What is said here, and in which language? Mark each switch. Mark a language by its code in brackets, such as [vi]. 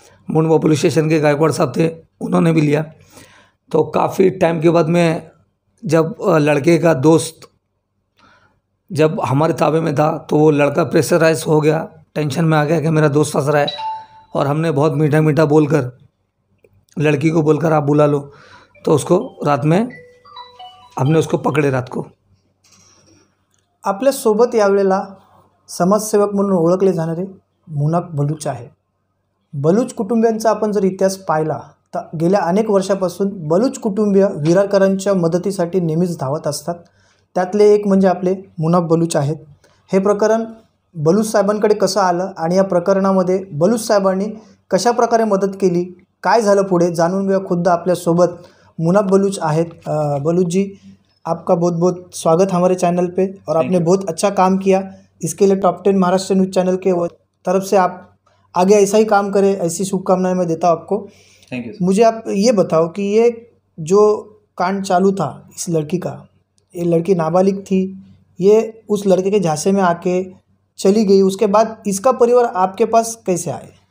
[hi] Mundhwa police station के गायकवाड़ साहब थे, उन्होंने भी लिया। तो काफ़ी टाइम के बाद में जब लड़के का दोस्त जब हमारे ताबे में था तो वो लड़का प्रेशराइज हो गया, टेंशन में आ गया कि मेरा दोस्त फंस रहा है। और हमने बहुत मीठा मीठा बोलकर लड़की को बोलकर आप बुला लो। तो उसको रात में हमने उसको पकड़े रात को। [mr] आपल्या सोबत यावेळेला समाजसेवक म्हणून ओळखले जाणारे मुनाफ बलूच आहे। बलूच कुटुंबियांचा आपण जर इतिहास पाहिला तर गेल्या अनेक वर्षापासून बलूच कुटुंबीय विरारकरांच्या मदतीसाठी नेहमीच धावत असतात। त्यातले एक म्हणजे आपले मुनाफ बलूच आहेत। हे प्रकरण बलूच साहेबांकडे कसं आलं आणि या प्रकरणामध्ये बलूच साहेबांनी कशा प्रकारे मदत केली, काय झालं पुढे, जाणून घेऊया। खुद आपल्या सोबत मुनाफ बलूच आहेत। [hi] बलूच जी, आपका बहुत बहुत स्वागत हमारे चैनल पे। और आपने बहुत अच्छा काम किया, इसके लिए टॉप 10 महाराष्ट्र न्यूज़ चैनल के तरफ से आप आगे ऐसा ही काम करें, ऐसी शुभकामनाएं मैं देता हूँ आपको। [en] Thank you. [hi] मुझे आप ये बताओ कि ये जो कांड चालू था इस लड़की का, ये लड़की नाबालिग थी, ये उस लड़के के झांसे में आके चली गई, उसके बाद इसका परिवार आपके पास कैसे आए?